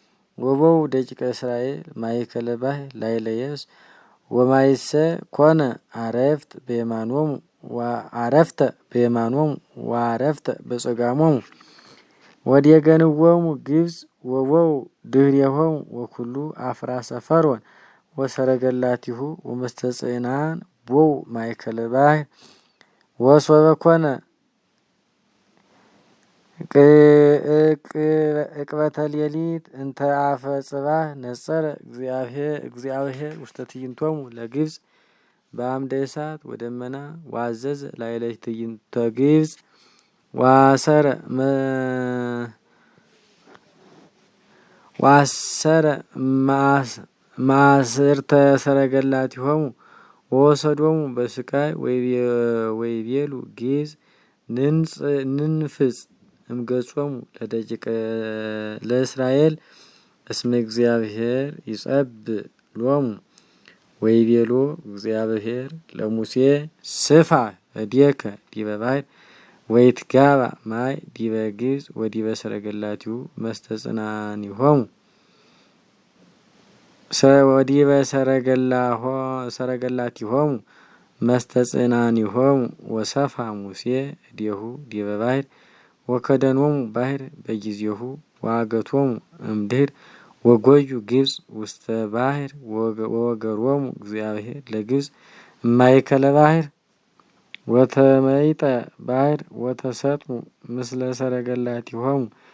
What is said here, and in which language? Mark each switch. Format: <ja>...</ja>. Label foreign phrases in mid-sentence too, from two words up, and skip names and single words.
<gez>ወበው ደቂቀ እስራኤል ማእከለ ባሕር ላዕለ የብስ ወማይሰ ኮነ አረፍተ በየማኖሙ ወአረፍተ በጸጋሞሙ ወዲገንዎሙ ግብጽ ወበው ድኅሬሆሙ ወኩሉ አፍራሰ ፈርዖን ወሰረገላቲሁ ወመስተጽዕናን ቦው ማእከለ ባሕር ወሶበ ኮነ ዕቅበተ ሌሊት እንተ አፈ ጽባሕ ነጸረ እግዚአብሔር ውስተ ትዕይንቶሙ ለግብጽ በአምደ እሳት ወደመና ወአዘዘ ላዕለ ትዕይንተ ግብጽ ወአሰረ ማእስርተ ሰረገላቲሆሙ ወወሰዶሙ በስቃይ ወይቤሉ ግብጽ ንንፍጽ እምገጾሙ ለእስራኤል እስመ እግዚአብሔር ይጸብእ ሎሙ ወይቤሎ እግዚአብሔር ለሙሴ ስፋ እዴከ ዲበ ባሕር ወይትጋባእ ማይ ዲበ ግብጽ ወዲበ ሰረገላቲሁ መስተጽናኒሆሙ ወዲበ ሰረገላቲሆሙ መስተጽናኒሆሙ ወሰፋ ሙሴ እዴሁ ዲበ ባሕር ወከደኖሙ ባሕር በጊዜሁ ወአገቶሙ እምድኅር ወጎዩ ግብጽ ውስተ ባሕር ወወገሮሙ እግዚአብሔር ለግብጽ እማእከለ ባሕር ወተመይጠ ባሕር ወተሰጥሙ ምስለ ሰረገላቲሆሙ</gez>